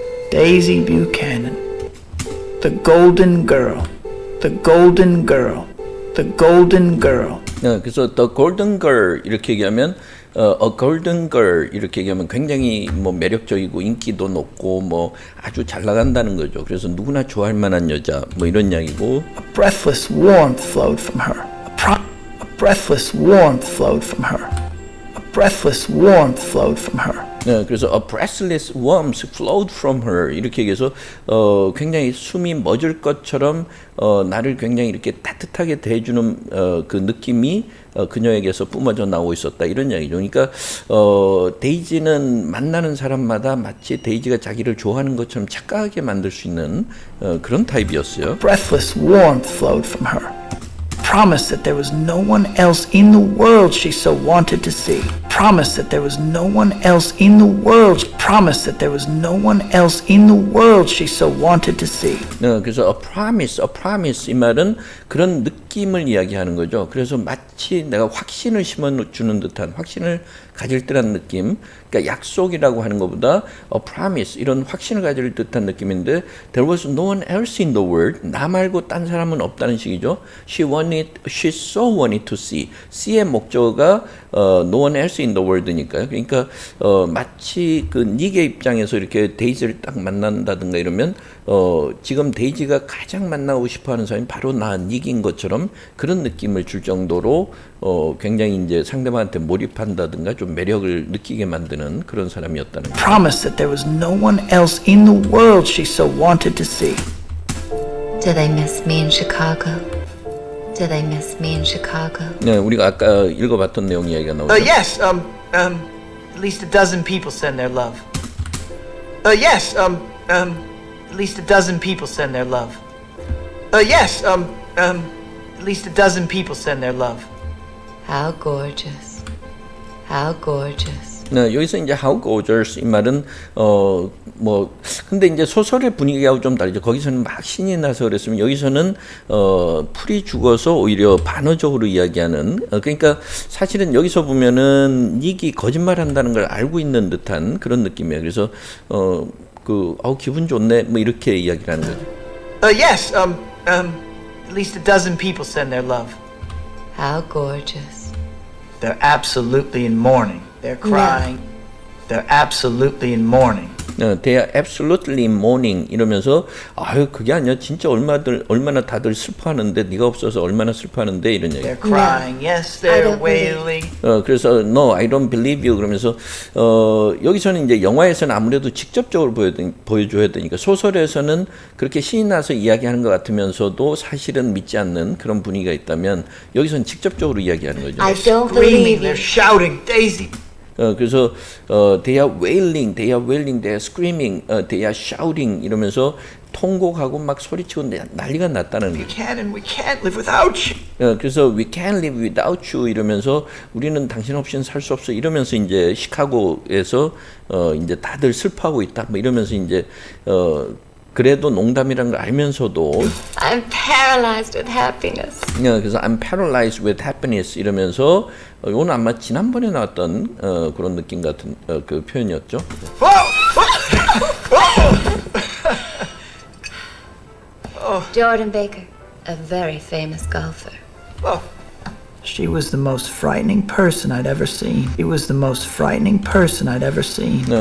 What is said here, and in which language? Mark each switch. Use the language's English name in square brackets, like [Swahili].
[English] Daisy Buchanan. The Golden Girl. The Golden Girl. The Golden Girl. [Korean] 네, 그래서 [English] the golden girl [Korean] 이렇게 얘기하면 [English] a golden girl [Korean] 이렇게 얘기하면 굉장히 뭐 매력적이고 인기도 높고 뭐 아주 잘 나간다는 거죠. 그래서 누구나 좋아할 만한 여자 뭐 이런 이야기고. [English] A breathless warmth flowed from her. A breathless warmth flowed from her. A breathless warmth flowed from her. [Korean] 네, 그래서 [English] a breathless warmth flowed from her [Korean] 이렇게 얘기해서 굉장히 숨이 멎을 것처럼 나를 굉장히 이렇게 따뜻하게 대해주는 그 느낌이 그녀에게서 뿜어져 나오고 있었다 이런 이야기죠. 그러니까 데이지는 만나는 사람마다 마치 데이지가 자기를 좋아하는 것처럼 착각하게 만들 수 있는 그런 타입이었어요. [English] Breathless warmth flowed from her. Promised that there was no one else in the world she so wanted to see. Promised that there was no one else in the world. Promised that there was no one else in the world she so wanted to see. [Korean] 네, 그래서 [English] a promise [Korean] 이 말은 그런 느낌을 이야기하는 거죠. 그래서 마치 내가 확신을 심어주는 듯한 확신을 가질 듯한 느낌. 그러니까 약속이라고 하는 것보다 [English] a promise [Korean] 이런 확신을 가질 듯한 느낌인데 [English] there was no one else in the world. [Korean] 나 말고 딴 사람은 없다는 식이죠. [English] She so wanted to see. [Korean] C의 목적어가 [English] no one else in the world [Korean] 니까요. 그러니까 마치 그 닉의 입장에서 이렇게 데이지를 딱 만난다든가 이러면 지금 데이지가 가장 만나고 싶어하는 사람이 바로 나 닉인 것처럼 그런 느낌을 줄 정도로 굉장히 이제 상대방한테 몰입한다든가 좀 매력을 느끼게 만드는 그런 사람이었다는 거죠. [English] Promised that there was no one else in the world she so wanted to see. Do they miss me in Chicago? Do they miss me in Chicago? [Korean] 네, 우리가 아까 읽어봤던 내용 이야기가 나오죠. [English] Yes, at least a dozen people send their love. Yes, at least a dozen people send their love. Yes, at least a dozen people send their love. How gorgeous. How gorgeous. [Korean] 네, 여기서 이제 [English] how gorgeous [Korean] 이 말은 뭐 근데 이제 소설의 분위기하고 좀 다르죠. 거기서는 막 신이 나서 그랬으면 여기서는 풀이 죽어서 오히려 반어적으로 이야기하는 그러니까 사실은 여기서 보면은 닉이 거짓말한다는 걸 알고 있는 듯한 그런 느낌이에요. 그래서 기분 좋네 뭐 이렇게 이야기를 하는 거죠. [English] Yes, at least a dozen people send their love. How gorgeous. They're absolutely in mourning. They're crying. They're absolutely in mourning. They are absolutely mourning [Korean] 이러면서 아유 그게 아니야 진짜 얼마나 다들 슬퍼하는데 네가 없어서 얼마나 슬퍼하는데 이런 얘기. [English] They're crying. Yes, they're wailing. [Korean] 그래서 [English] No, I don't believe you [Korean] 그러면서 여기서는 이제 영화에서는 아무래도 직접적으로 보여줘야 되니까 소설에서는 그렇게 신이 나서 이야기하는 것 같으면서도 사실은 믿지 않는 그런 분위기가 있다면 여기서는 직접적으로 이야기하는 거죠. [English] I don't Screaming. believe you. They're shouting. Daisy. [Korean] 그래서 [English] they are wailing, they are screaming, they are shouting [Korean] 이러면서 통곡하고 막 소리치고 난리가 났다는 거죠. [English] We can't live without you. [Korean] 그래서 [English] we can't live without you [Korean] 이러면서 우리는 당신 없이는 살 수 없어 이러면서 이제 시카고에서 이제 다들 슬퍼하고 있다 뭐 이러면서 이제 그래도 농담이라는 걸 알면서도 [English] I'm paralyzed with happiness. [Korean] 그래서 [English] I'm paralyzed with happiness [Korean] 이러면서 이건 아마 지난번에 나왔던 그런 느낌 같은 그 표현이었죠. [English] Jordan Baker, a very famous golfer. She was the most frightening person I'd ever seen. She was the most frightening person I'd ever seen.